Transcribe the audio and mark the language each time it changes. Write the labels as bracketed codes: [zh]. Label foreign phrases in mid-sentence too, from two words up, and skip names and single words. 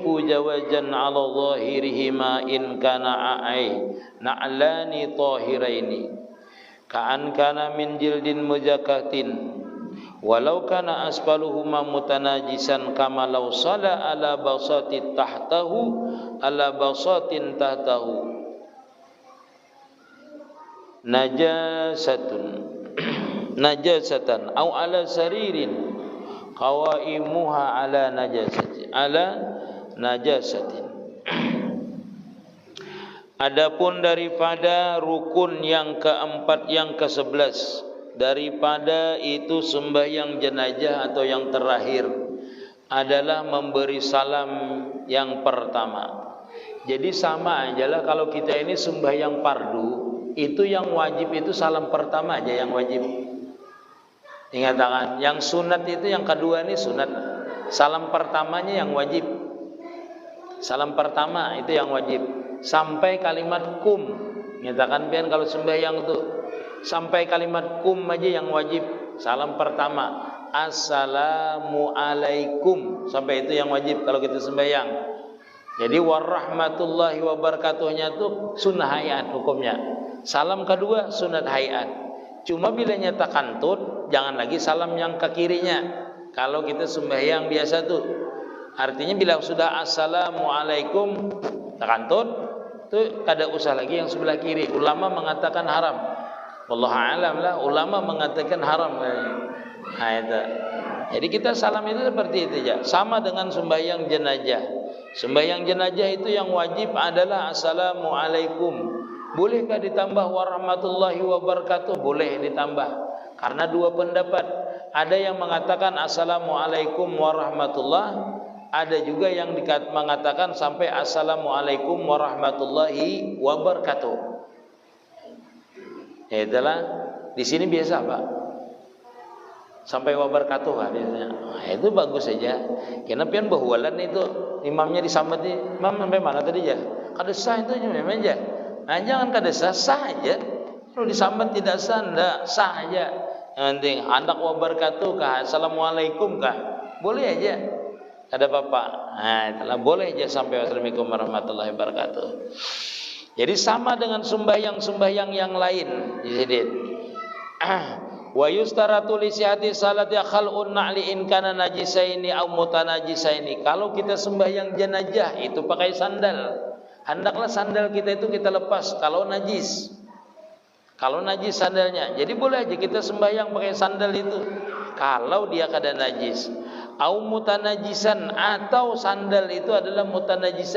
[ar] جوازا على ظاهرهما إن كان نعلان طاهرين كأن كان من جلد مزكاة ولو كان أسفلهما متناجسا كما لو صلى على بساط تحته على بساط تحته نجاسة أو على سرير قوائمها على نجاسة. [bjn] Adapun daripada rukun yang keempat yang ke-11 daripada itu sembahyang jenazah atau yang terakhir adalah memberi salam yang pertama. Jadi sama ajalah kalau kita ini sembahyang fardu, itu yang wajib itu salam pertama aja yang wajib. Ingatkan, yang sunat itu yang kedua ini sunat. Salam pertamanya yang wajib. Salam pertama itu yang wajib. Sampai kalimat kum. Ingatkan pian kalau sembahyang itu sampai kalimat kum aja yang wajib. Salam pertama. Assalamualaikum. Sampai itu yang wajib kalau kita sembahyang. Jadi [ar] ورحمة الله وبركاته [bjn] itu [ar] سنة هيئة [bjn] hukumnya. Salam kedua [ar] سنة هيئة. [bjn] Cuma bila nyata kantut, jangan lagi salam yang ke kirinya. Kalau kita sembahyang biasa tuh, artinya bila sudah assalamualaikum kantut, tuh kada usah lagi yang sebelah kiri. Ulama mengatakan haram. [ar] والله أعلم lah. [bjn] Ulama mengatakan haram. Nah, itu. Jadi kita salam itu seperti itu aja. Sama dengan sembahyang jenazah. Sembahyang jenazah itu yang wajib adalah assalamualaikum. Bolehkah ditambah [ar] ورحمة الله وبركاته? [bjn] Boleh ditambah. Karena dua pendapat. Ada yang mengatakan [ar] السلام عليكم ورحمة الله. [bjn] Ada juga yang mengatakan sampai [ar] السلام عليكم ورحمة الله وبركاته. [bjn] Ya itulah. Di sini biasa Pak. Sampai wabarakatuh kan biasanya. Nah, itu bagus saja. Karena pian bahwalan itu imamnya disambat imam sampai mana tadi ya? Kada sah itu memang aja. Nah, jangan kada sah aja. Kalau disambat tidak sah, enggak sah aja. Yang penting hendak wabarakatuh kah, assalamualaikum kah, boleh aja. Ada apa-apa. Nah, itulah boleh aja sampai [ar] والسلام عليكم ورحمة الله وبركاته. [bjn] Jadi sama dengan sembahyang yang lain. [ar] ويشترط لصحة الصلاة خلع النعل إن كانا نجسين أو متنجسين. [bjn] Kalau kita sembahyang jenazah itu pakai sandal. Hendaklah sandal kita itu kita lepas kalau najis. Kalau najis sandalnya. Jadi boleh aja kita sembahyang pakai sandal itu. Kalau dia kada najis. [ar] أو متنجسا [bjn] atau sandal itu adalah mutanajisan.